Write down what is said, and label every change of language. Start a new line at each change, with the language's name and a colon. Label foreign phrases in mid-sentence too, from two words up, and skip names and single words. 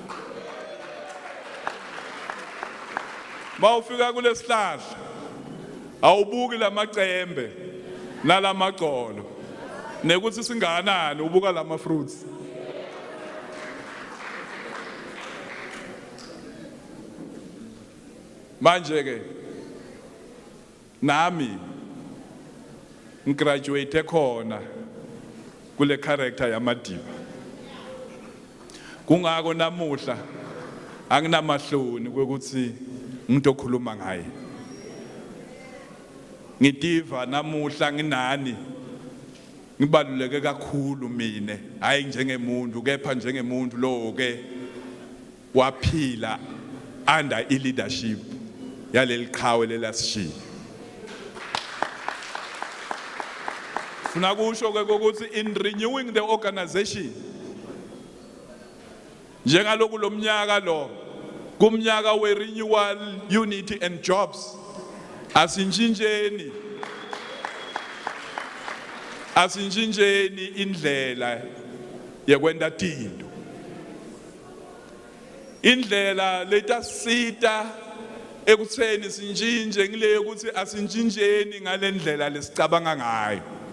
Swati: Mawufika kulesihlahla awubuki lamacembe nalamagcolo nekuthi singanani ubuka lama fruits. Manje ke nami ngigraduate khona kule character yaMadiba. Kungako namuhla anginamahloni kwekuthi umuntu okhuluma ngaye. Ngidiva namuhla nginani ngibaluleke kakhulu mina hayi njengemuntu kepha njengemuntu lo ke waphila
English: under leadership
Swati: yaleli qhawe lelasishiya. Funa kusho ke ukuthi
English: in renewing the organization
Swati: njengaloku lomnyaka lo kumnyaka we
English: renewal, unity and jobs
Swati: asinjinjeni indlela yekwenta tinto, indlela letasita ekutheni sinjinje ngile ukuthi asinjinjeni ngalendlela lesicabanga ngayo.